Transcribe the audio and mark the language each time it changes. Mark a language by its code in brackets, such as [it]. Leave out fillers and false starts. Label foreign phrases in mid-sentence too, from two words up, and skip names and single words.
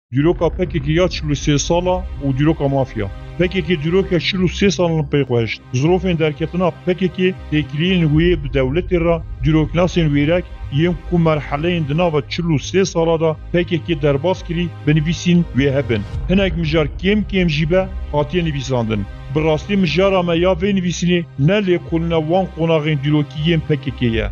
[ku] دیروکا پکێکی یا 43 ساڵە و دیروکا مافیا پکێکی دیروکە 43 ساڵن پێخۆشت زرۆفên derketina pekekê têkiliyên wê bi dewletê re dîroknasên wêrek yên ku merheleyên di nava 43 sala da pekekê derbas kirî binivîsîn wê hebin. Hinek mijar kêm jî be hatiye nivîsandin. Bi rastî mijara me ya vê nivîsînê ne lêkolîna wan qonaxên dîrokî yên pekekê ye.